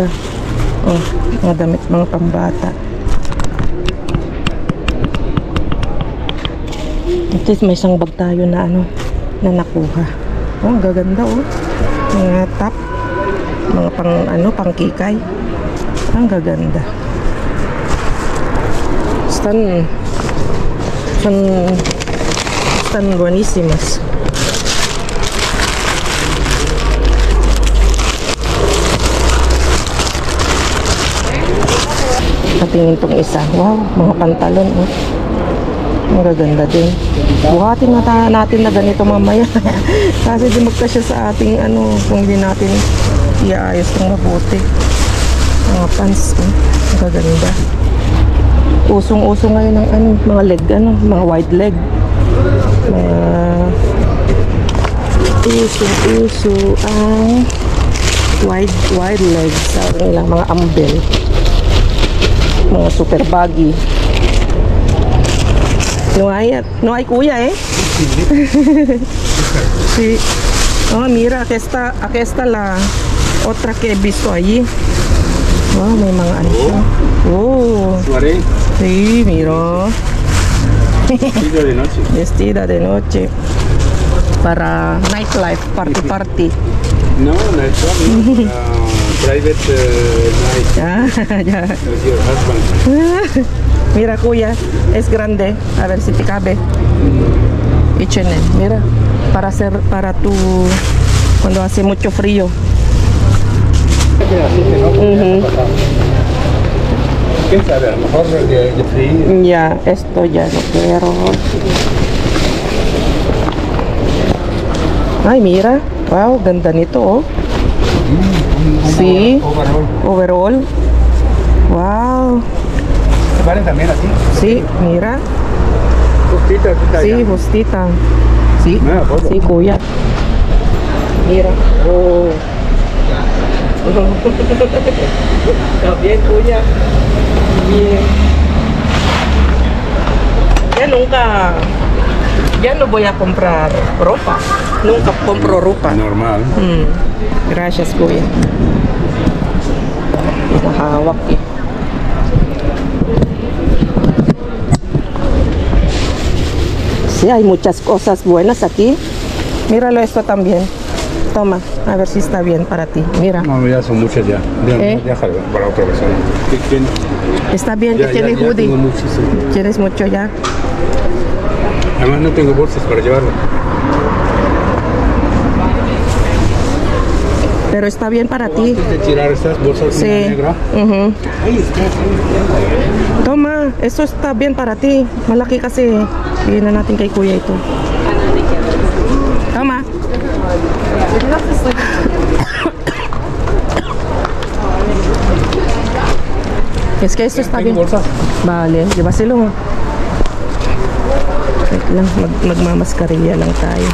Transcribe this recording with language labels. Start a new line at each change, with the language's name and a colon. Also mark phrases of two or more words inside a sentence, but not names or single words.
Filipino: Oh, mga damit, mga pambata.
English: At least
Filipino: may isang bag tayo na na nakuha. Oh, ang gaganda oh. Mga top, mga pang kikay. Ang gaganda.
Spanish: Están buenísimas.
Filipino: Patingin tong isa. Wow, mga pantalon oh. Ang gaganda din. Buhatin natin na ganito mamaya. Kasi di magkasya sa ating kung hindi natin iaayos ng mabuti. Mga pants oh. Ang gaganda. Usong-uso ngayon ng mga leg, mga
English: wide leg.
Filipino: Mga uso ang
English: wide leg
Filipino: sa ilang mga ambel. Mga super baggy.
Spanish: No hay kuya eh. Sí. Oh, mira, aquí está la otra que he visto allí.
Filipino: Oh, may mga siya. Oh. Suaré.
Spanish: Sí, mira. Vestida de noche. Vestida de noche. Para
English: nightlife, party. No, night club, no. Private night
Spanish: Ah, ya.
English: with your husband.
Spanish: Mira, kuya, es grande. A ver si te cabe. H&M, mira. Para tu cuando hace mucho frío. ¿Quién sabe? A lo mejor de frío. Ya, esto ya no quiero. Ay, mira.
Filipino: Wow, ganda nito,
Spanish: oh. Sí.
English: Overall. Wow.
Spanish: ¿Se valen también así? Sí, mira. Justita, Sí, justita. Sí, Me acuerdo. sí, kuya. Mira. Oh. Está bien, kuya. Bien. Ya no voy a comprar ropa. Nunca compro ropa. Normal. Gracias,
Filipino: kuya. Nakahawak eh.
Spanish: Sí, hay muchas cosas buenas aquí. Míralo esto también. Toma, a ver si está bien para ti. Mira. No, ya son muchas ya. Déjalo para otra persona. ¿Qué tiene? Está bien que tiene ya
English: hoodie.
Spanish: tengo muchísimo. ¿Quieres mucho ya? Además no tengo bolsas para llevarlo. Pero está bien para ti. Antes de tirar estas bolsas Sí. negra. Mhm. Toma, eso está bien para ti.
Filipino: Malaki kasi. Bigyan na natin kay kuya ito.
Spanish: Toma. Es que esto está bien. ¿Tengo bolsas? Vale,
Filipino: di ba sila? Wait lang, magmamaskarilla lang tayo.